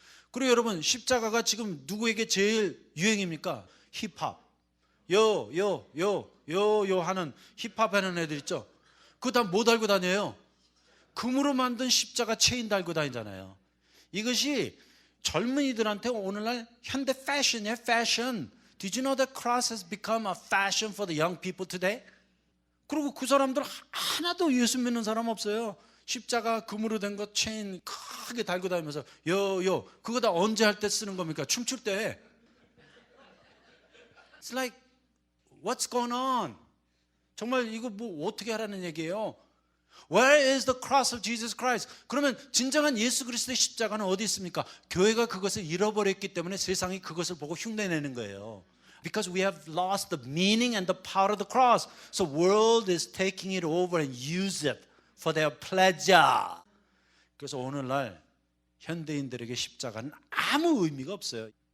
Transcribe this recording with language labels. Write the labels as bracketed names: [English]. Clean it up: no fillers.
[Korean] 그리고 여러분, 십자가가 지금 누구에게 제일 유행입니까? 힙합. 요 하는 힙합 하는 애들 있죠? 그거 다 뭐 달고 다녀요? 금으로 만든 십자가 체인 달고 다니잖아요. 이것이 젊은이들한테 오늘날 현대 패션이에요. 패션. [English] Did you know that cross has become a fashion for the young people today? [Korean] 그리고 그 사람들 하나도 예수 믿는 사람 없어요. 십자가 금으로 된 거 체인 크게 달고 다니면서 그거 다 언제 할 때 쓰는 겁니까? 춤출 때. [English] It's like what's going on? [Korean] 정말 이거 뭐 어떻게 하라는 얘기예요? [English] Where is the cross of Jesus Christ? [Korean] 그러면 진정한 예수 그리스도의 십자가는 어디 있습니까? 교회가 그것을 잃어버렸기 때문에 세상이 그것을 보고 흉내내는 거예요. [English] Because we have lost the meaning and the power of the cross. So world is taking it over and use it for their pleasure. [Korean] 그래서 오늘날 현대인들에게 십자가는 아무 의미가 없어요.